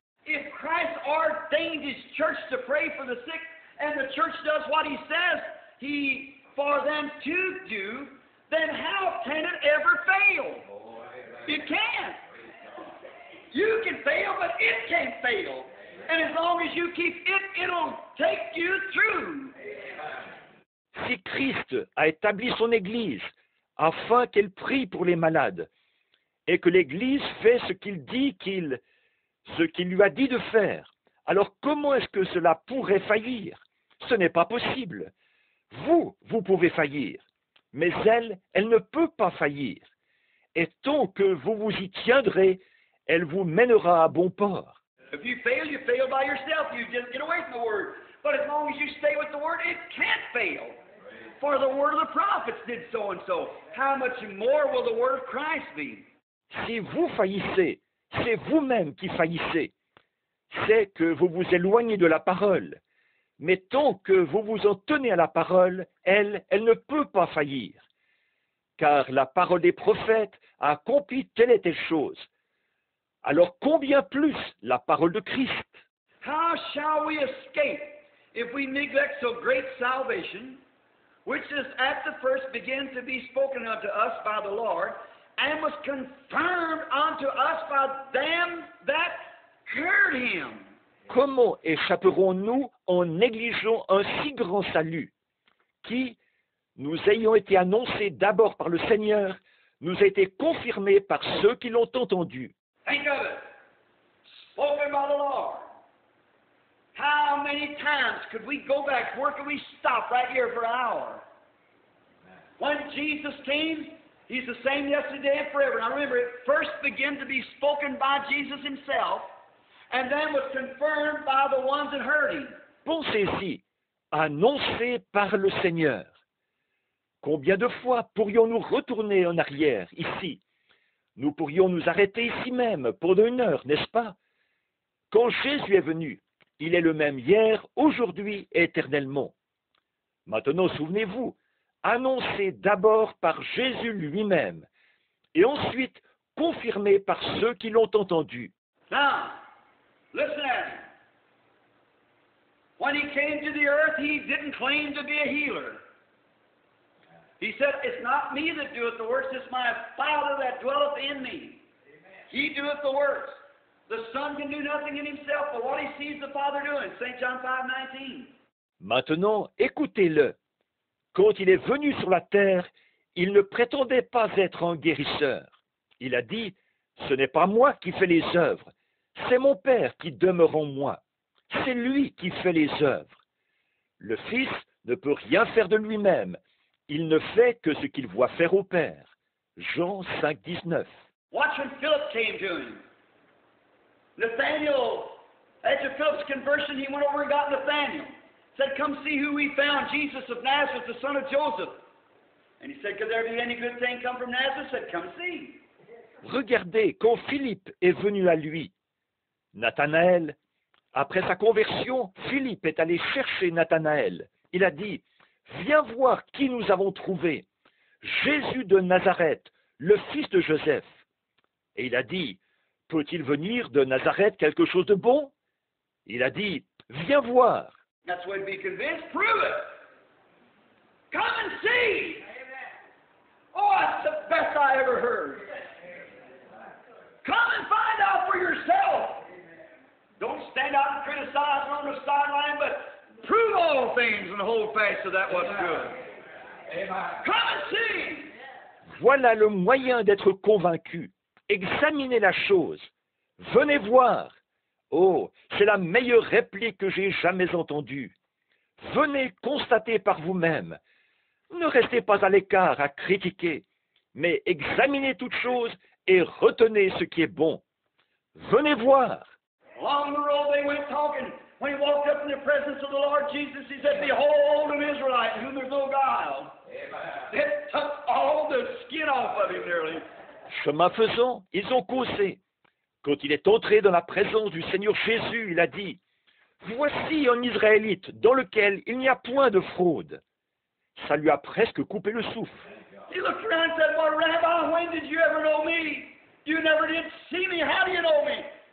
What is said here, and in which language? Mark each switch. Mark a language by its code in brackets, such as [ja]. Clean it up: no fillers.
[en] If Christ ordained His church to pray for the sick, and the church does what He says for them to do, then how can it ever fail? It can't. You can fail, but it can't fail. And as long as you keep it, it'll take you through. [fr] Si Christ a établi son Église afin qu'elle prie pour les malades, et que l'Église fait ce qu'il dit ce qu'il lui a dit de faire, alors comment est-ce que cela pourrait faillir? Ce n'est pas possible. Vous pouvez faillir, mais elle ne peut pas faillir. Et tant que vous vous y tiendrez, elle vous mènera à bon port. [en] If you fail by yourself. You just get away from the Word. But as long as you stay with the Word, it can't fail. For the word of the prophets did so and so. How much more will the word of Christ be? [fr] Si vous faillissez, c'est vous-même qui faillissez. C'est que vous vous éloignez de la parole. Mais tant que vous vous en tenez à la parole, elle ne peut pas faillir. Car la parole des prophètes a accompli telle et telle chose. Alors combien plus la parole de Christ? [en] How shall we escape if we neglect so great salvation, which is at the first began to be spoken unto us by the Lord, and was confirmed unto us by them that heard Him? [fr] Comment échapperons-nous en négligeant un si grand salut, qui, nous ayant été annoncé d'abord par le Seigneur, nous a été confirmé par ceux qui l'ont entendu? [en] Think of it. Spoken by the Lord. How many times could we go back? Where could we stop right here for an hour? When Jesus came, He's the same yesterday and forever. Now remember, it first began to be spoken by Jesus Himself, and then was confirmed by the ones that heard Him. [fr] Pensez-y, annoncé par le Seigneur. Combien de fois pourrions-nous retourner en arrière, ici? Nous pourrions nous arrêter ici même pendant 1 heure, n'est-ce pas? Quand Jésus est venu, il est le même hier, aujourd'hui et éternellement. Maintenant, souvenez-vous, annoncé d'abord par Jésus lui-même, et ensuite confirmé par ceux qui l'ont entendu. [en] Now, listen at me. When he came to the earth, he didn't claim to be a healer. He said, it's not me that doeth the works, it's my Father that dwelleth in me. He doeth the works. The Son can do nothing in himself, but what he sees the Father doing. St. John 5:19. [fr] Maintenant, écoutez-le. Quand il est venu sur la terre, il ne prétendait pas être un guérisseur. Il a dit, ce n'est pas moi qui fais les œuvres, c'est mon Père qui demeure en moi. C'est lui qui fait les œuvres. Le Fils ne peut rien faire de lui-même. Il ne fait que ce qu'il voit faire au Père. Jean 5:19. [en] Watch when Philip came to him. Nathaniel, after Philip's conversion, he went over and got Nathaniel. Said, come see who we found, Jesus of Nazareth, the son of Joseph. And he said, could there be any good thing come from Nazareth? Said, come see. [fr] Regardez, quand Philippe est venu à lui, Nathanaël, après sa conversion, Philippe est allé chercher Nathanaël. Il a dit, viens voir qui nous avons trouvé, Jésus de Nazareth, le fils de Joseph. Et il a dit, peut-il venir de Nazareth quelque chose de bon? Il a dit, viens voir. [en] That's why be convinced. Prove it. Come and see. Oh, that's the best I ever heard. Come and find out for yourself. Don't stand out and criticize on the sideline, but prove all things and hold fast to that what's good. Come and see. [fr] Voilà le moyen d'être convaincu. Examinez la chose. Venez voir. Oh, c'est la meilleure réplique que j'ai jamais entendue. Venez constater par vous-même. Ne restez pas à l'écart à critiquer, mais examinez toute chose et retenez ce qui est bon. Venez voir. [en] Along the road they went talking. When he walked up in the presence of the Lord Jesus, he said, behold an Israelite in whom there's no guile. It took all the skin off of him nearly. [fr] Chemin faisant, ils ont causé. Quand il est entré dans la présence du Seigneur Jésus, il a dit, voici un Israélite dans lequel il n'y a point de fraude. Ça lui a presque coupé le souffle. [en] He looked around and said, well, Rabbi, when did you ever know me? You never did see me. How do you know me?